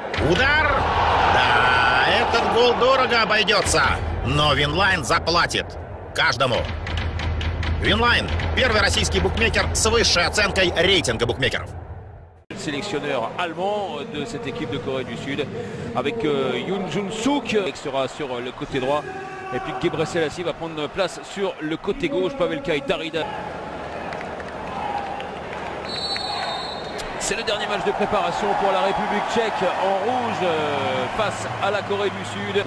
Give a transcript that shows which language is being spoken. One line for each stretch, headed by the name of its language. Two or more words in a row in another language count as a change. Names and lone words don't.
Russian: Удар! Да, этот гол дорого обойдется, но Винлайн заплатит каждому. Винлайн – первый российский букмекер с высшей оценкой рейтинга букмекеров.
French: Sélectionneur allemand de cette équipe de Corée du Sud avec Yoon Jun-suk qui sera sur le côté droit et puis Gebre Selassie va prendre place sur le côté gauche. Pavel Kai, Darida. C'est le dernier match de préparation pour la République tchèque en rouge face à la Corée du Sud.